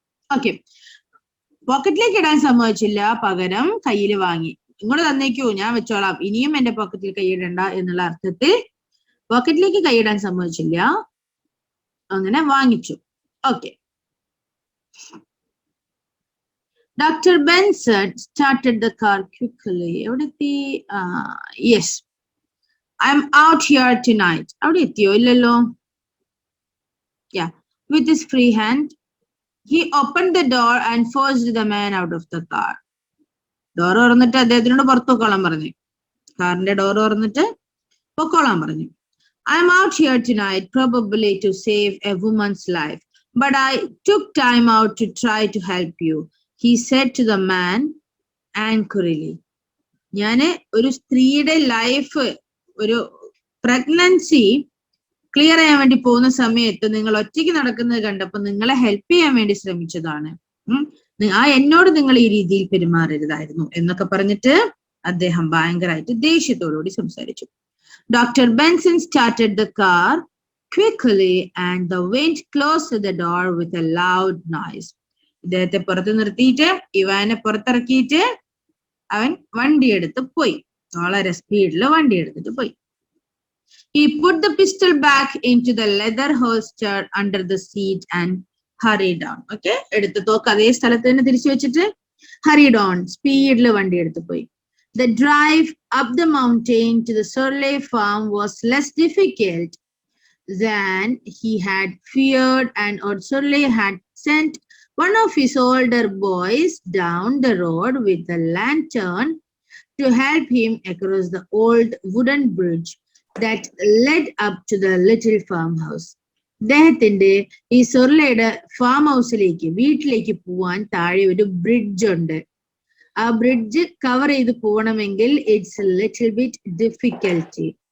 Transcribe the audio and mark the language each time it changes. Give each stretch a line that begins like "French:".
Malayalam: Okay, പോക്കറ്റിലേക്ക് ഇടാൻ സമ്മതിച്ചില്ല, പകരം കയ്യിൽ വാങ്ങി. ഇങ്ങോട്ട് തന്നേക്കൂ, ഞാൻ വെച്ചോളാം, ഇനിയും എന്റെ പോക്കറ്റിൽ കൈയിടണ്ട എന്നുള്ള അർത്ഥത്തിൽ പോക്കറ്റിലേക്ക് കൈയിടാൻ സമ്മതിച്ചില്ല, അങ്ങനെ വാങ്ങിച്ചു. Okay.
English: Dr. Benson started the car quickly.
Malayalam: എവിടെ എത്തി?
English: Yes, I'm out here tonight.
Malayalam: അവിടെ എത്തിയോ? ഇല്ലല്ലോ.
English: Yeah, with his free hand, he opened the door and forced the man out of the car.
Malayalam: Door തുറന്നിട്ട് അദ്ദേഹത്തിനോട് പുറത്തു പൊക്കോളാൻ പറഞ്ഞു. കാറിന്റെ ഡോർ തുറന്നിട്ട് പൊക്കോളാൻ പറഞ്ഞു.
English: I'm out here tonight, probably to save a woman's life, but I took time out to try to help you, he said to the man angrily.
Malayalam: ഞാന് ഒരു സ്ത്രീയുടെ ലൈഫ്, ഒരു പ്രഗ്നൻസി ക്ലിയർ ചെയ്യാൻ വേണ്ടി പോകുന്ന സമയത്ത് നിങ്ങൾ ഒറ്റയ്ക്ക് നടക്കുന്നത് കണ്ടപ്പോൾ നിങ്ങളെ ഹെൽപ്പ് ചെയ്യാൻ വേണ്ടി ശ്രമിച്ചതാണ്. എന്നോട് നിങ്ങൾ ഈ രീതിയിൽ പെരുമാറരുതായിരുന്നു എന്നൊക്കെ പറഞ്ഞിട്ട് അദ്ദേഹം ഭയങ്കരമായിട്ട് ദേഷ്യത്തോടുകൂടി സംസാരിച്ചു.
English: Dr. Benson started the car quickly and the wind closed the door with a loud noise.
Malayalam: ഇദ്ദേഹത്തെ പുറത്ത് നിർത്തിയിട്ട് ഇവാനെ പുറത്തിറക്കിയിട്ട് അവൻ വണ്ടി എടുത്ത് പോയി, വളരെ സ്പീഡിൽ വണ്ടി എടുത്തിട്ട് പോയി.
English: He put the pistol back into the leather holster under the seat and hurried on.
Malayalam: Okay, എടുത്ത് തോക്ക് അതേ സ്ഥലത്ത് തന്നെ തിരിച്ചു വെച്ചിട്ട്
English: hurried on,
Malayalam: സ്പീഡിൽ വണ്ടി എടുത്ത് പോയി.
English: The drive up the mountain to the Surley farm was less difficult than he had feared, and Surley had sent one of his older boys down the road with a lantern to help him across the old wooden bridge that led up to the little farmhouse.
Malayalam: അദ്ദേഹത്തിന്റെ ഈ സൊർലയുടെ farm ഹൗസിലേക്ക്, വീട്ടിലേക്ക് പോവാൻ താഴെ ഒരു bridge ഉണ്ട്. ആ bridge cover ചെയ്ത് പോകണമെങ്കിൽ
English: It's a little bit difficulty.